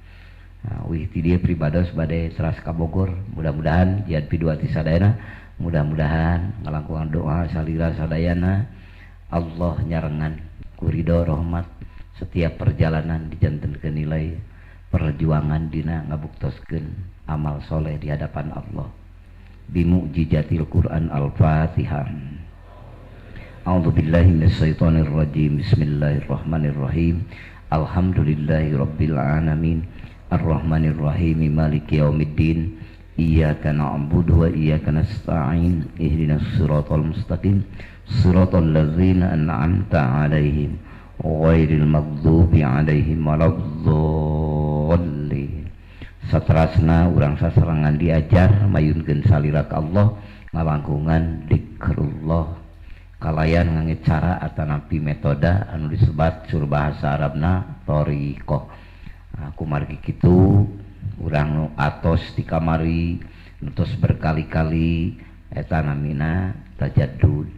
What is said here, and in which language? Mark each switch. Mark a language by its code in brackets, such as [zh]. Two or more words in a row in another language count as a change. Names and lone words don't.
[su] Nah, wih ti dieu pribados bade seras ka Bogor mudah-mudahan jian pidua ti sadayana mudah-mudahan ngalangkungan doa salira sadayana Allah nyarengan kurido rahmat setiap perjalanan dijantenkeun nilai perjuangan dina ngabuktoskeun amal soleh di hadapan Allah [ar] بمعجزة القرآن. [su] Al-Fatihah. [ar] أعوذ بالله من الشيطان الرجيم. بسم الله الرحمن الرحيم. الحمد لله رب العالمين الرحمن الرحيم مالك يوم الدين. إياك نعبد وإياك نستعين. اهدنا الصراط المستقيم. صراط الذين أنعمت عليهم غير المغضوب عليهم ولا الضالين. [su] Satrasna urang saserangan diajar mayunkeun salira ka Allah ngalangkungan dzikrullah kalayan ngangge cara atanapi metoda anu disebat sur bahasa Arabna thariqah. Aku margi kitu urang nu atos di kamari nutos berkali-kali eta namina tajaddud.